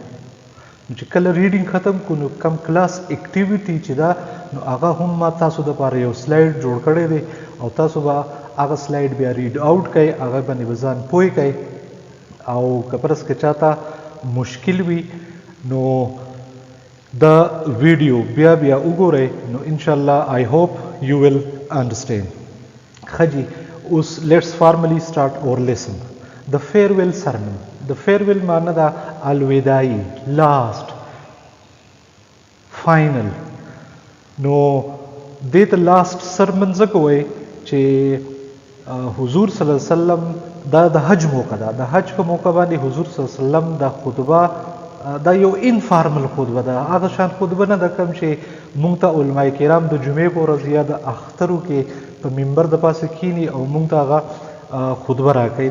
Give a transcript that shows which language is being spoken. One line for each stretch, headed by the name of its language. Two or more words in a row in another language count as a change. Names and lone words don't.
Pashto: نو چې کله ریډینګ ختم کو نو کم
English: class activity
Pashto: چې ده نو هغه هم ما تاسو دپاره یو سلایډ جوړ کړی دی او تاسو به هغه سلایډ بیا
English: read out
Pashto: کوئ، هغه باندې به ځان پوه کوئ او که فرض که چاته مشکل وي نو دا ویډیو بیا وګورئ نو انشاءالله
English: I hope you will understand.
Pashto: خجی اوس
English: let's formally start our lesson. The farewell sermon. The farewell
Pashto: معنی دا الوداعی،
English: last، final.
Pashto: نو دې ته
English: last sermon
Pashto: ځکه وایي چې حضور
Arabic: صلی الله علیه وسلم
Pashto: دا د حج موقع ده. د حج په موقع باندې حضور
Arabic: صلی الله علیه وسلم
Pashto: دا خطبه دا یو انفارمل خطبه ده. هغه شان خطبه نه ده کوم چې مونږ ته علماء کرام د جمعې په ورځ یا د اخترو کې په منبر د پاسه کینی او مونږ ته هغه خطبه راکوي.